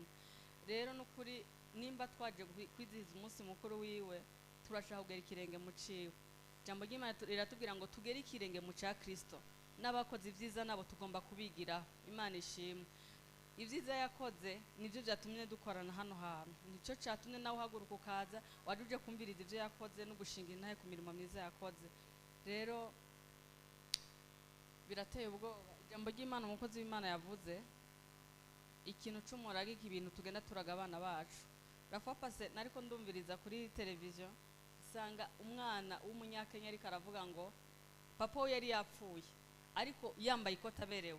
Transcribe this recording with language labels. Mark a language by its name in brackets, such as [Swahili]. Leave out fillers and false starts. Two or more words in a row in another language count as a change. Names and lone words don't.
[Rundi] Rero n'ukuri nimba twaje kwizihiza umunsi mukuru wiwe, turashaka kugera ikirenge mu ciwe. Jambo ry'Imana riratubwira ngo tugere ikirenge mu cya Kristo. N'abakoze ibyiza nabo tugomba kubigira. Imana ishimwe. Ibyiza yakoze nibyo byatumye dukorana hano hantu, nicyo cyatumye nawe uhaguruka ukaza, wari uje kumviriza ibyo yakoze no gushinga intahe ku mirimo myiza yakoze. Rero birateye ubwoba. Ijambo ry'Imana umukozi w'Imana yavuze, ikintu c'umurage, ibintu tugenda turaga abana bacu. Rafa pase nariko ndumviriza kuri televiziyo, sanga umwana w'umunyakenya ariko aravuga ngo papa we yari yapfuye, ariko yambaye ikoti aberewe.